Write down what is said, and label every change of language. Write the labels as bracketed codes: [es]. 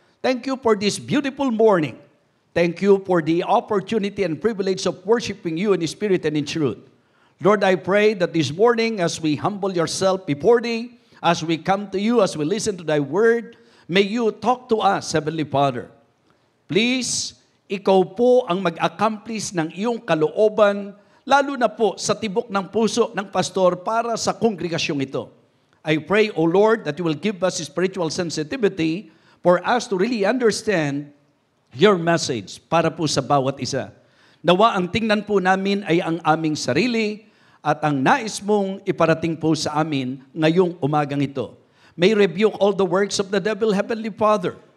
[en] Thank you for this beautiful morning. Thank you for the opportunity and privilege of worshiping you in spirit and in truth. Lord, I pray that this morning as we humble yourself before thee, as we come to you, as we listen to thy word, may you talk to us, Heavenly Father. [tl] Please, ikaw po ang mag-accomplish ng iyong kalooban, lalo na po sa tibok ng puso ng pastor para sa kongregasyong ito. [en] I pray, O Lord, that you will give us spiritual sensitivity for us to really understand your message [tl] para po sa bawat isa. Nawa ang tingnan po namin ay ang aming sarili at ang nais mong iparating po sa amin ngayong umagang ito. [en] May rebuke all the works of the devil, Heavenly Father.